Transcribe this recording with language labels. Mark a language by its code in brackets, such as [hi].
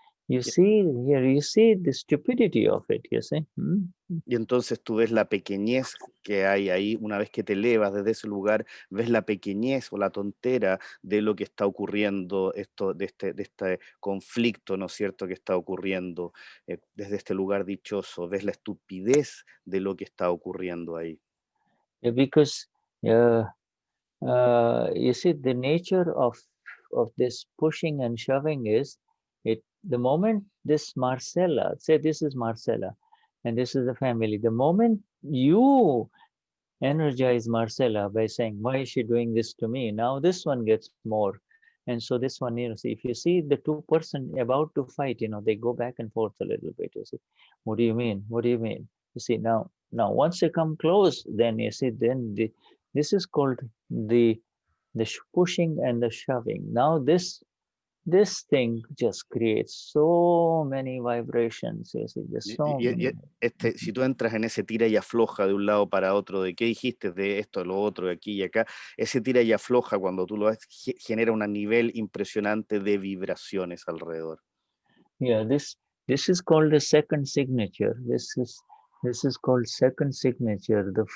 [en] You see, you see the stupidity of it. You see. [es] Y entonces tú ves la pequeñez que hay ahí. Una vez que te elevas desde ese lugar, ves la pequeñez o la tontera de lo que está ocurriendo, de este conflicto, ¿no es cierto?, que está ocurriendo desde este lugar dichoso. Ves la estupidez de lo que está ocurriendo ahí. [en] Yeah, because you see, the nature of this pushing and shoving is, the moment this Marcela, say this is Marcela and this is the family, the moment you energize Marcela by saying, why is she doing this to me? Now this one gets more And so this one, see, if you see the two person about to fight, they go back and forth a little bit. You see, what do you mean? What do you mean? You see, now once they come close, then you see, then this is called the pushing and the shoving. Now this thing just creates so many vibrations. You see, there's so many. [es] Si tú entras en ese tira y afloja de un lado para otro, de qué dijiste, de esto, lo otro, de aquí y acá, ese tira y afloja cuando tú lo ves, genera un nivel impresionante de vibraciones alrededor. [en] Yeah, this is called the second signature. This is called second signature.